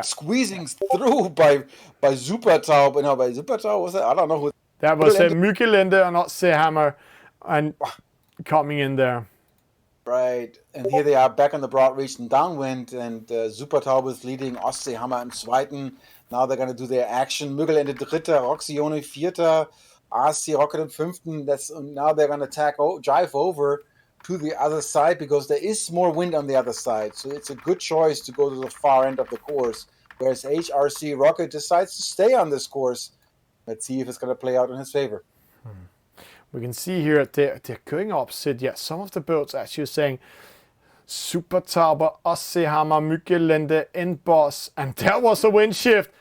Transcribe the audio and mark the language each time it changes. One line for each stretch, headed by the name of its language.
English: Squeezing through by Super Taube. No, by Super Taube, was that? I don't know who. That was Müggelente and Ostehammer and coming in there. Right, and here they are back on the broad region downwind, and Super Taube is leading Ostseehammer
German: im Zweiten.
English: Now they're going to do their action.
German: Müggelende Dritter, Roxione Vierter, RC Rocket im Fünften.
English: Now they're going to drive over to the other side because there is more wind on the other side. So it's a good choice to go to the far end of the course, whereas HRC Rocket decides to stay on this course. Let's see if it's going to play out in his favor. We can see here they're going opposite. Yeah, some of the boats, as you're saying, Super Taube, Ostehammer, Müggelende, Boss, and there was a wind shift.